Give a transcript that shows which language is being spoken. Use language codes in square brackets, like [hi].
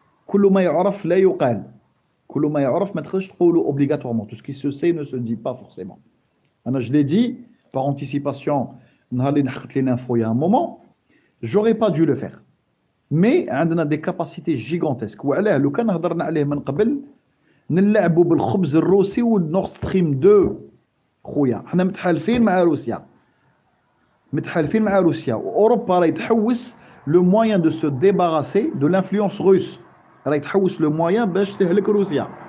[ar] كل ما يعرف لا يقال، كل ما يعرف ما تقدرش تقولوا obligatoirement. [fr] Tout ce qui se sait ne se dit pas forcément. أنا je l'ai dit par anticipation [ar] نهار اللي نحقت لي [fr] l'info il y a un moment, j'aurais pas dû le faire. Mais عندنا des capacités gigantesques. [ar] وعلاه لو كان هضرنا عليه من قبل نلعبوا بالخبز الروسي والنورد ستريم 2 خويا. حنا متحالفين مع روسيا، متحالفين مع روسيا واوروبا راهي تحوس لو موين دو سو ديباراسي دو لانفلونس روس، راهي تحوس لو موين باش تهلك روسيا.